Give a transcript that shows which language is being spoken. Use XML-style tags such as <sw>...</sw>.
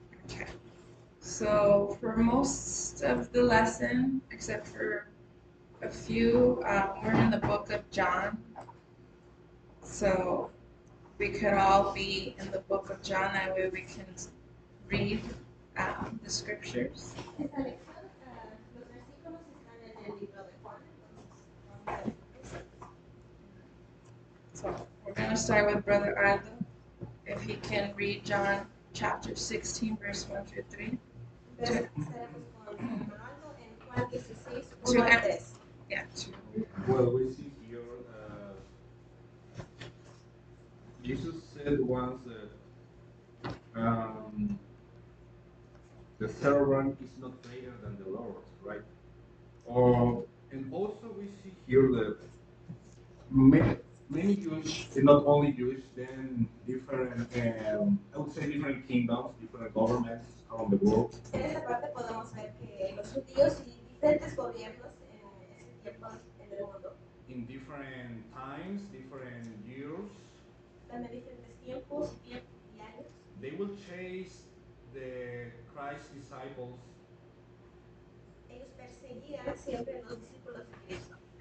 <en>Okay. So for most of the lesson, except for a few, we're in the book of John. So we could all be in the book of John. That way we can read the scriptures.</en> <es>Esta lección, los versículos están en el libro de Juan, entonces</es> <en>So we're going to start with Brother Ardo. If he can read John chapter 16, verse 1 through 3.</en> <es>estaremos con Ronaldo en Juan 16, 1 al 3.</es> <en>Yeah. Well, we see here Jesus said once that the servant is not greater than the Lord, right? And also we see here that many Jewish, and not only Jewish, then different, I would say different kingdoms, different governments around the world.</en> <es>En esta parte podemos ver que los judíos y diferentes gobiernos en ese tiempo en el mundo,</es> <en>In different times, different years,</en> <es>también diferentes tiempos y años,</es> <en>they will chase the Christ disciples,</en> <es>ellos perseguían siempre los discípulos de Cristo.</es>